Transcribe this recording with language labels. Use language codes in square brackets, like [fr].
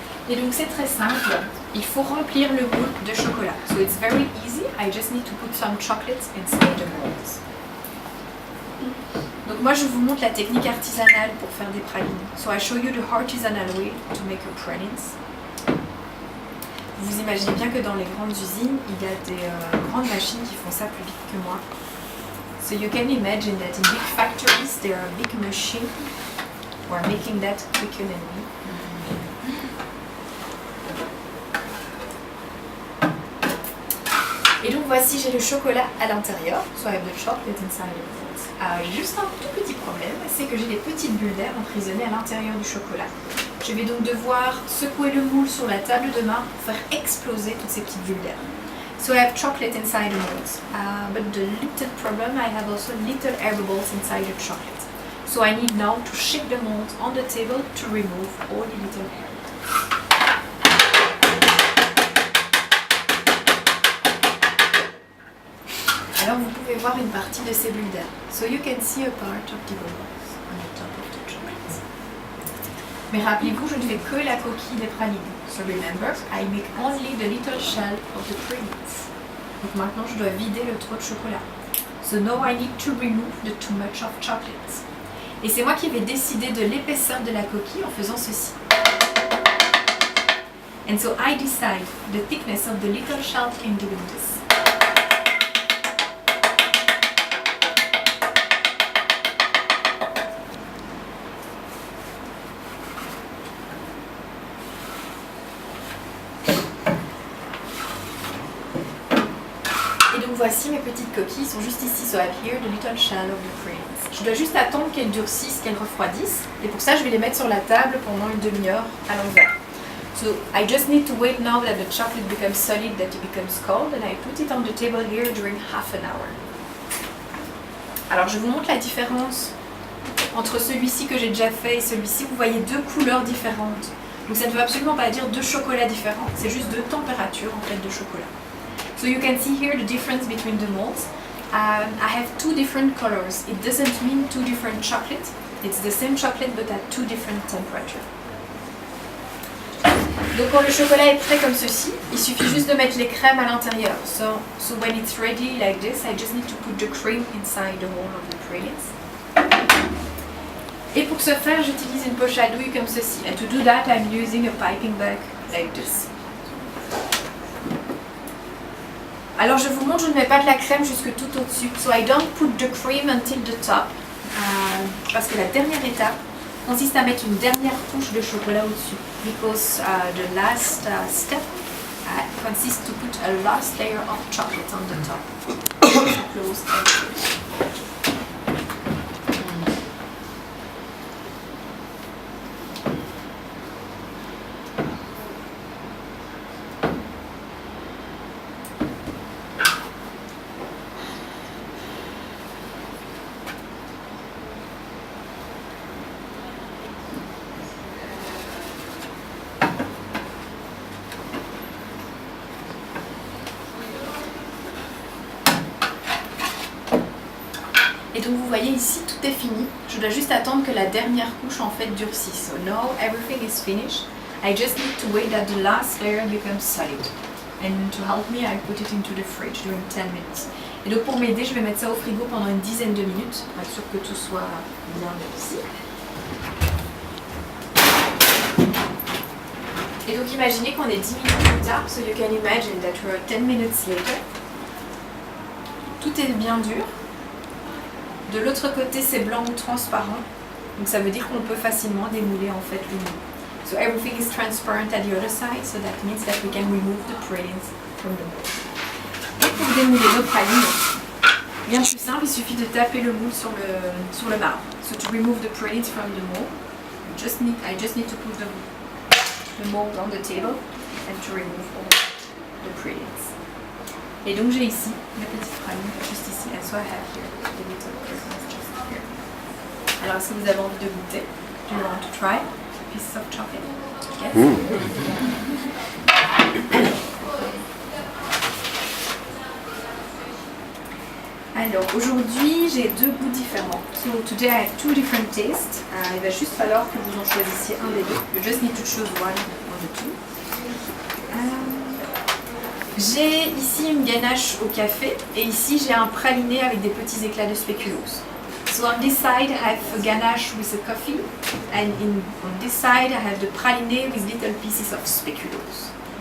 [fr] Et donc c'est très simple, il faut remplir le moule de chocolat. [en] So it's very easy, I just need to put some chocolates inside the molds. [fr] Donc moi je vous montre la technique artisanale pour faire des pralines. [en] So I show you the artisanal way to make your pralines. [fr] Vous imaginez bien que dans les grandes usines, il y a des grandes machines qui font ça plus vite que moi. [en] So you can imagine that in big factories there are big machines who are making that quicker than me. [fr] Et donc voici, j'ai le chocolat à l'intérieur, [en] so I have the chocolate inside of it. [fr] Juste un tout petit problème, c'est que j'ai des petites bulles d'air emprisonnées à l'intérieur du chocolat. Je vais donc devoir secouer le moule sur la table de main pour faire exploser toutes ces petites bulles d'air. [en] So I have chocolate inside the molds, but the little problem, I have also little air bubbles inside the chocolate. So I need now to shake the mold on the table to remove all the little air. [fr] Alors vous pouvez voir une partie de ces bulles d'air. [en] So you can see a part of the bubbles on the top of the chocolate. [fr] Mais rappelez-vous, je ne fais que la coquille des pralines. [en] So remember, I make only the little shell of the pralines. [fr] Donc maintenant, je dois vider le trop de chocolat. [en] So now I need to remove the too much of chocolate. [fr] Et c'est moi qui vais décider de l'épaisseur de la coquille en faisant ceci. [en] And so I decide the thickness of the little shell in doing this. [fr] Et donc voici mes petites coquilles, sont juste ici. [en] So I have here the little shell of the prince. [fr] Je dois juste attendre qu'elles durcissent, qu'elles refroidissent. Et pour ça, je vais les mettre sur la table pendant une demi-heure à l'envers. [en] So I just need to wait now that the chocolate becomes solid, that it becomes cold, and I put it on the table here during half an hour. [fr] Alors je vous montre la différence entre celui-ci que j'ai déjà fait et celui-ci. Vous voyez deux couleurs différentes. Donc ça ne veut absolument pas dire deux chocolats différents, c'est juste deux températures en fait de chocolat. [en] So you can see here the difference between the molds. I have two different colors. It doesn't mean two different chocolate. It's the same chocolate but at two different temperatures. [fr] Donc quand le chocolat est prêt comme ceci, il suffit juste de mettre les crèmes à l'intérieur. [en] So when it's ready like this, I just need to put the cream inside the hole of the pralines. [fr] Et pour ce faire, j'utilise une poche à douille comme ceci. [en] And to do that, I'm using a piping bag like this. [fr] Alors je vous montre, je ne mets pas de la crème jusque tout au-dessus. [en] So I don't put the cream until the top. [fr] Parce que la dernière étape consiste à mettre une dernière couche de chocolat au-dessus. [en] Because the last step consists to put a last layer of chocolate on the top. Close and close. [fr] Et donc vous voyez ici, tout est fini. Je dois juste attendre que la dernière couche en fait durcisse. [en] So now everything is finished. I just need to wait that the last layer becomes solid. And to help me, I put it into the fridge during 10 minutes. [fr] Et donc pour m'aider, je vais mettre ça au frigo pendant une dizaine de minutes, pour être sûr que tout soit bien durci. Et donc imaginez qu'on est 10 minutes plus tard, [en] so you can imagine that we're 10 minutes later. [fr] Tout est bien dur. De l'autre côté, c'est blanc ou transparent. Donc ça veut dire qu'on peut facilement démouler en fait le moule. [en] So everything is transparent at the other side, so that means that we can remove the pralines from the mold. [fr] Et pour démouler nos pralines, bien plus simple, il suffit de taper le moule sur le marbre. [en] So to remove the pralines from the mold, I just need to put the mold on the table and to remove all the pralines. [fr] Et donc j'ai ici mes petites pralines, juste ici. [en] And so I have here the little pralines just here. [fr] Alors est-ce que vous avez envie de goûter? [en] Do you want to try a piece of chocolate? Yes. [fr] Alors aujourd'hui j'ai deux goûts différents. [en] So today I have two different tastes. [fr] Il va juste falloir que vous en choisissiez un des deux. [en] You just need to choose one of the two. [fr] J'ai ici une ganache au café et ici j'ai un praliné avec des petits éclats de spéculoos. [en] So on this side I have a ganache with a coffee and on this side I have the praliné with little pieces of speculoos.